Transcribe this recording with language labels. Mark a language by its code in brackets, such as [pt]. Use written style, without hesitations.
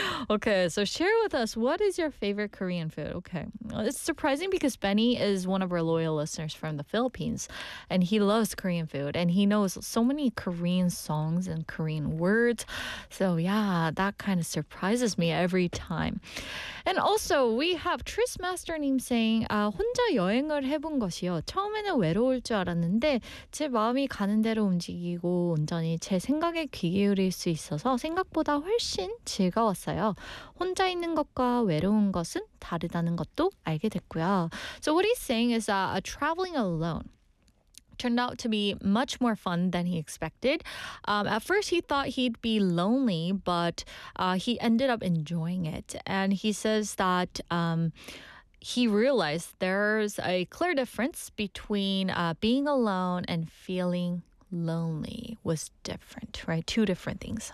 [en] Okay, so share with us, what is your favorite Korean food? Okay, well, it's surprising because Benny is one of our loyal listeners from the Philippines, and he loves Korean food, and he knows so many Korean songs and Korean words. So yeah, that kind of surprises me every time. And also, we have Tris Masternim saying, [ko] 혼자 여행을 해본 것이요. 처음에는 외로울 줄 알았는데 제 마음이 가는 대로 움직이고 온전히 제 생각에 귀 기울일 수 있어서 생각보다 훨씬 즐거웠어요. 혼자 있는 것과 외로운 것은 다르다는 것도 알게 됐고요. [en] So what he's saying is that traveling alone turned out to be much more fun than he expected. At first, he thought he'd be lonely, but he ended up enjoying it. And he says that he realized there's a clear difference between being alone and feeling lonely was different, right? Two different things.